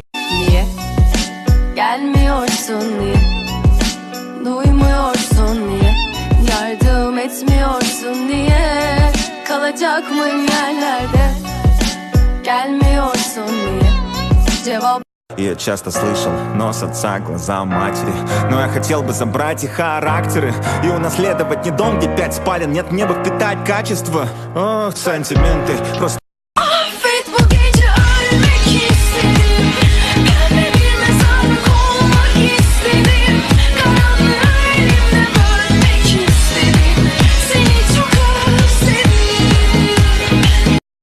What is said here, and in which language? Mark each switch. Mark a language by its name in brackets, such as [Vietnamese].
[Turkish] Niye gelmiyorsun, niye duymuyorsun, niye yardım etmiyorsun, niye kalacak mıyım yerlerde, gelmiyorsun, niye cevap. [Russian] Я часто слышал нос отца, глаза матери, но я хотел бы забрать их характеры и унаследовать не дом, где 5 спален. Нет, мне бы впитать качество. Ох, сантименты, просто. [Turkish] Affet, bu gece ölmek istedim. Kalbe bir mezarlık olmak istedim. Karanlığı elimle bölmek istedim. Seni çok özledim.